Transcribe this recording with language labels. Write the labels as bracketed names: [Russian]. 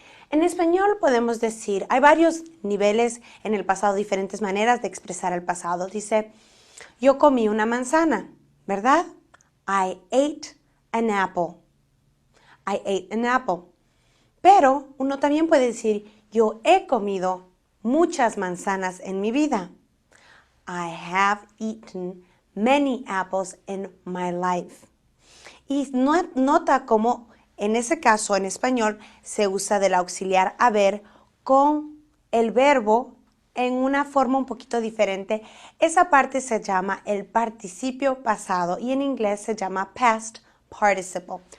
[Spanish] En español podemos decir, hay varios niveles en el pasado, diferentes maneras de expresar el pasado. Dice, yo comí una manzana, ¿verdad? [English] I ate an apple. I ate an apple. [Spanish] Pero uno también puede decir, yo he comido muchas manzanas en mi vida. [English] I have eaten many apples in my life. [Spanish] Y nota cómo en ese caso en español se usa del auxiliar haber con el verbo en una forma un poquito diferente. Esa parte se llama el participio pasado y en inglés se llama past participle.